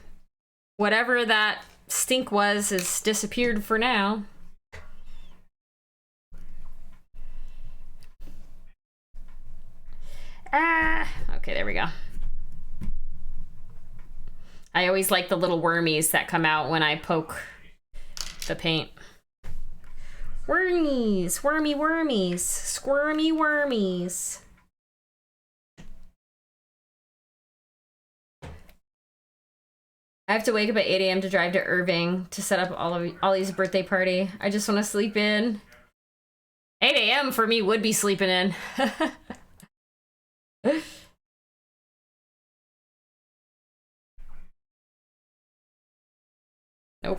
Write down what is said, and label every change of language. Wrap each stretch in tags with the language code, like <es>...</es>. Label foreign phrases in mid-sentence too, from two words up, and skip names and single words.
<en>Whatever that stink was has disappeared for now. Okay, there we go. I always like the little wormies that come out when I poke the paint. Wormies, wormy wormies, squirmy wormies. I have to wake up at 8 a.m. to drive to Irving to set up Ollie's birthday party. I just want to sleep in. 8 a.m. for me would be sleeping in. Nope.</en>